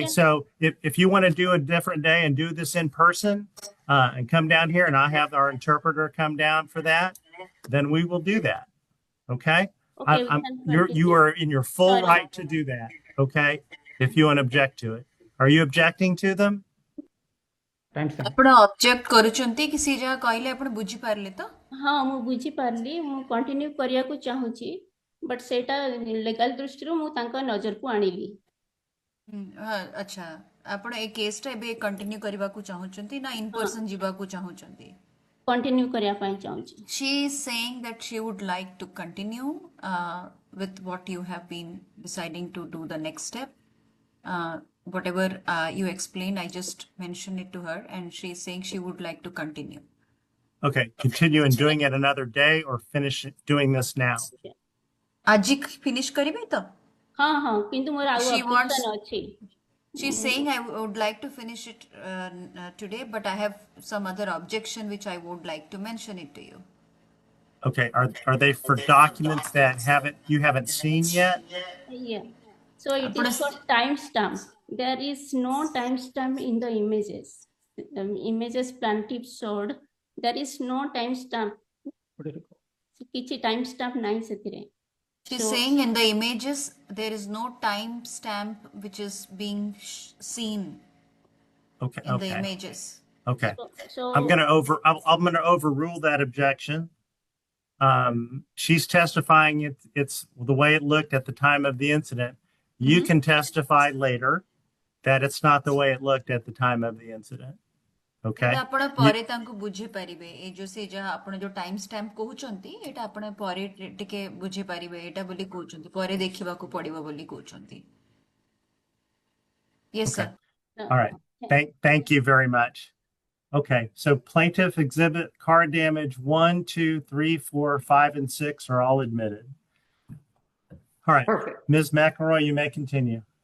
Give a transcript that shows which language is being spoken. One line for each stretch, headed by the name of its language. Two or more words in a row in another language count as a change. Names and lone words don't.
English: So if you want to do a different day and do this in person and come down here and I have our interpreter come down for that, then we will do that. Okay. You are in your full right to do that. Okay. If you want to object to it. Are you objecting to them?
Odia: ଆପଣ ଅବଜେକ୍ଟ କରୁଛନ୍ତି କି ସେ ଯାହା କହିଲେ ଆପଣ ବୁଝି ପାରିଲେ ତ? ହଁ ମୁଁ ବୁଝି ପାରିଲି, ମୁଁ କଣ୍ଟିନ୍ୟୁ କରିବାକୁ ଚାହୁଁଛି, ବଟ୍ ସେଇଟା ଲିଗାଲ ଦୃଷ୍ଟିରୁ ମୁଁ ତାଙ୍କ ନଜରକୁ ଆଣିଲି. ଆଚ୍ଛା, ଆପଣ ଏ କେସ୍ଟା ଏବେ କଣ୍ଟିନ୍ୟୁ କରିବାକୁ ଚାହୁଁଛନ୍ତି ନା
English: in person
Odia: ଯିବାକୁ ଚାହୁଁଛନ୍ତି? କଣ୍ଟିନ୍ୟୁ କରିବା ପାଇଁ ଚାହୁଁଛି.
English: She is saying that she would like to continue with what you have been deciding to do the next step. Whatever you explained, I just mentioned it to her and she is saying she would like to continue. Okay, continue in doing it another day or finish doing this now?
Odia: ଆଜି finish କରିବେ ତ? ହଁ କିନ୍ତୁ ମୋର ଆଉ ଅପସନ୍ ଅଛି.
English: She's saying I would like to finish it today, but I have some other objection which I would like to mention it to you. Okay, are they for documents that you haven't seen yet? Yeah. So it is for timestamp. There is no timestamp in the images. Images plaintiff showed. There is no timestamp.
Odia: किछि timestamp नहीं सेतिरे.
English: She's saying in the images there is no timestamp which is being seen. Okay. In the images. Okay. So I'm gonna overrule that objection. She's testifying it's the way it looked at the time of the incident. You can testify later that it's not the way it looked at the time of the incident. Okay.
Odia: ଆପଣ ପରେ ତାଙ୍କୁ ବୁଝି ପାରିବେ ଏ ଯୋ ସେ ଯାହା ଆପଣ ଯୋ
English: time stamp
Odia: କହୁଛନ୍ତି ଏଟା ଆପଣ ପରେ ଟିକେ ବୁଝି ପାରିବେ ଏଟା ବୋଲି କହୁଛନ୍ତି ପରେ ଦେଖିବାକୁ ପଡିବ ବୋଲି କହୁଛନ୍ତି.
English: Yes sir. All right. Thank you very much. Okay, so plaintiff exhibit car damage 1, 2, 3, 4, 5, and 6 are all admitted. All right. Perfect. Ms. McElroy, you may continue.